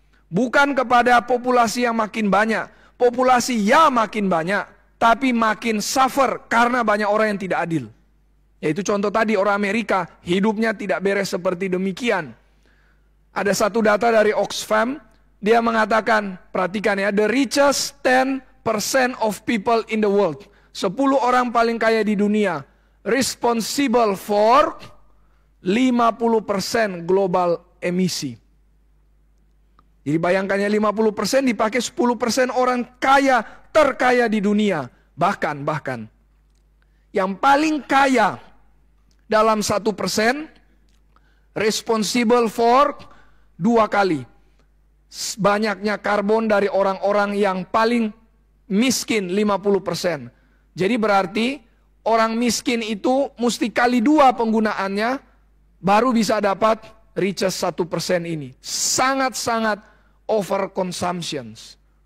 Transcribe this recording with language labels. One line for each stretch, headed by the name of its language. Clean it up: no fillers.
Indonesian: Bukan kepada populasi yang makin banyak. Populasi ya makin banyak, tapi makin suffer karena banyak orang yang tidak adil. Yaitu contoh tadi orang Amerika, hidupnya tidak beres seperti demikian. Ada satu data dari Oxfam. Dia mengatakan, perhatikan ya,
English: the richest 10% of people in the world.
Indonesian: 10 orang paling kaya di dunia.
English: Responsible for 50% global
Indonesian: emisi. Jadi bayangkannya 50% dipakai 10% orang kaya, terkaya di dunia. Bahkan. Yang paling kaya dalam 1%,
English: responsible for
Indonesian: 2 kali banyaknya karbon dari orang-orang yang paling miskin 50%. Jadi berarti orang miskin itu mesti kali 2 penggunaannya baru bisa dapat riches 1% ini. Sangat-sangat overconsumptions.